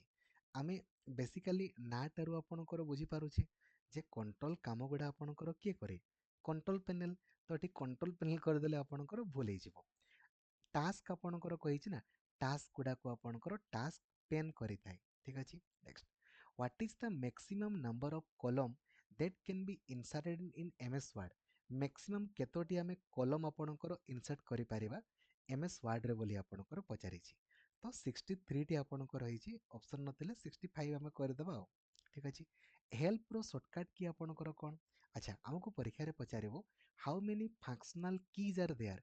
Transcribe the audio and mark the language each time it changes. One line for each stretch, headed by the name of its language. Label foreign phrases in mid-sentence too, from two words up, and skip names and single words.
Odia: ଆମେ ବେସିକାଲି ନାଟାରୁ ଆପଣଙ୍କର ବୁଝିପାରୁଛେ ଯେ କଣ୍ଟ୍ରୋଲ କାମ ଗୁଡ଼ା ଆପଣଙ୍କର କିଏ କରେ,
English: control panel.
Odia: ତ ଏଠି
English: control panel
Odia: କରିଦେଲେ ଆପଣଙ୍କର ଭୁଲ ହେଇଯିବ। ଟାସ୍କ ଆପଣଙ୍କର କହିଛି ନା, ଟାସ୍କ ଗୁଡ଼ାକୁ ଆପଣଙ୍କର
English: task pane
Odia: କରିଥାଏ। ଠିକ୍ ଅଛି,
English: next, what is the maximum number of column that can be inserted in MS Word।
Odia: ମ୍ୟାକ୍ସିମମ୍ କେତୋଟି ଆମେ କଲମ୍ ଆପଣଙ୍କର ଇନସର୍ଟ କରିପାରିବା MS Wordରେ ବୋଲି ଆପଣଙ୍କର ପଚାରିଛି। ତ 63ଟି ଆପଣଙ୍କର ରହିଛି, ଅପସନ୍ ନଥିଲେ 65 ଆମେ କରିଦେବା ଆଉ। ଠିକ୍ ଅଛି,
English: helper shortcut key
Odia: ଆପଣଙ୍କର କ'ଣ? ଆଚ୍ଛା, ଆମକୁ ପରୀକ୍ଷାରେ ପଚାରିବ
English: how many functional keys are there.